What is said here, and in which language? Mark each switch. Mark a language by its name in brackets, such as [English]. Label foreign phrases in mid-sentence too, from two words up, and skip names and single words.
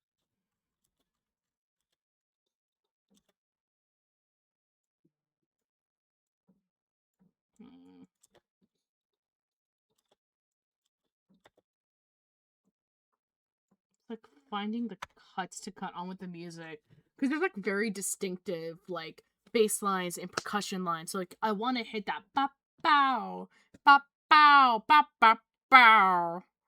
[English] Like finding the cuts to cut on with the music, because there's like very distinctive like bass lines and percussion lines. So like I want to hit that ba bow ba bow ba ba bow.